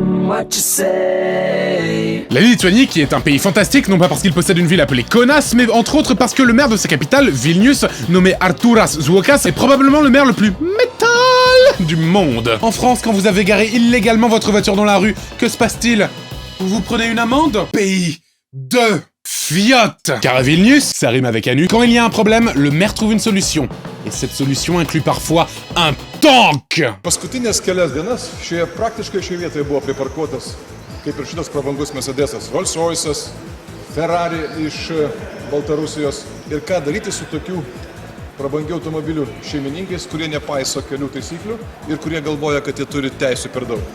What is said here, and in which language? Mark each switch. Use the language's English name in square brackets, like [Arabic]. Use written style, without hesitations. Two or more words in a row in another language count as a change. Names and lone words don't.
[French] La Lituanie, qui est un pays fantastique, non pas parce qu'il possède une ville appelée Kaunas, mais entre autres parce que le maire de sa capitale, Vilnius, nommé Artūras Zuokas, est probablement le maire le plus métal du monde. En France, quand vous avez garé illégalement votre voiture dans la rue, que se passe-t-il? Vous vous prenez une amende? Pays de fiottes. Car à Vilnius, ça rime avec Anu, quand il y a un problème, le maire trouve une solution. Et cette solution inclut parfois un tank. [Lithuanian] Paskutinės kelias dienas šioje praktiškai šioje vietoje buvo priparkuotas, kaip ir šitas prabangus Mercedesas, Rolls Royce'as, Ferrari iš Baltarusijos. Ir ką daryti su tokių prabangių automobilių šeimininkais, kurie nepaiso kelių taisyklių ir kurie galvoja, kad jie turi teisų per daug.